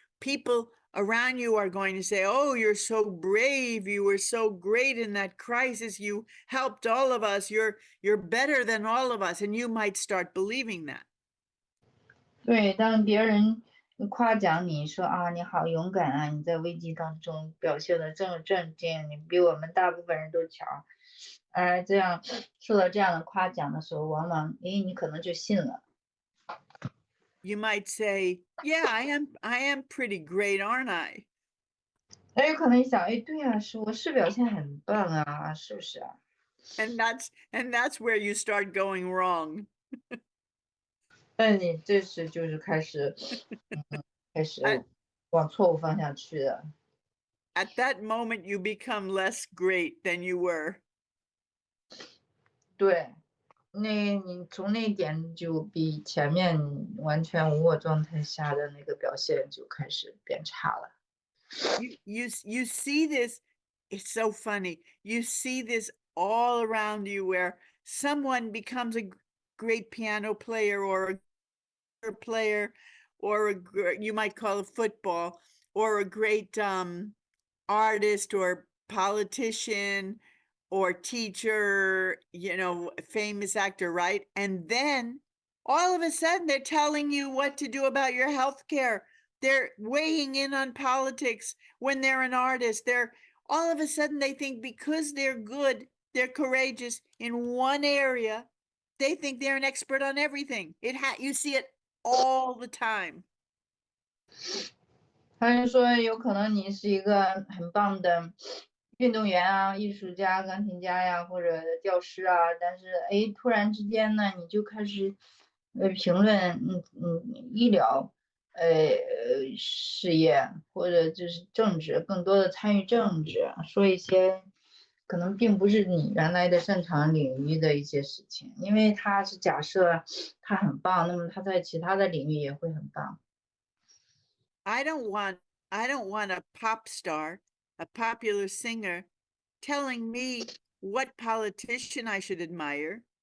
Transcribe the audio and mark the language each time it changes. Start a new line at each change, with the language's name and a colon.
English: People around you are going to say, oh, you're so brave, you were so great in that crisis, you helped all of us, you're better than all of us, and you might start believing that.
Chinese: 对，当别人夸奖你说啊，你好勇敢啊，你在危机当中表现的这么镇静，你比我们大部分人都强，这样受到这样的夸奖的时候，往往你可能就信了。
English: You might say, yeah, I am pretty great, aren't I?
Chinese: 有可能你想，对啊，我是表现很棒啊，是不是啊？
English: And that's where you start going wrong.
Chinese: 但你这时就是开始往错误方向去了。
English: At that moment, you become less great than you were.
Chinese: 对，你从那一点就比前面完全无我状态下的那个表现就开始变差了。
English: You see this, it's so funny. You see this all around you where someone becomes a great piano player or a player or you might call it football, or a great artist or politician or teacher, famous actor, right? And then all of a sudden they're telling you what to do about your health care. They're weighing in on politics when they're an artist. They're all of a sudden they think because they're good, they're courageous in one area, they think they're an expert on everything. You see it all the time.
Chinese: 他就说有可能你是一个很棒的运动员啊、艺术家、钢琴家呀，或者教师啊，但是突然之间呢，你就开始评论医疗事业，或者就是政治，更多的参与政治，说一些可能并不是你原来的擅长领域的一些事情，因为他是假设他很棒，那么他在其他的领域也会很棒。
English: I don't want a pop star, a popular singer, telling me what politician I should admire.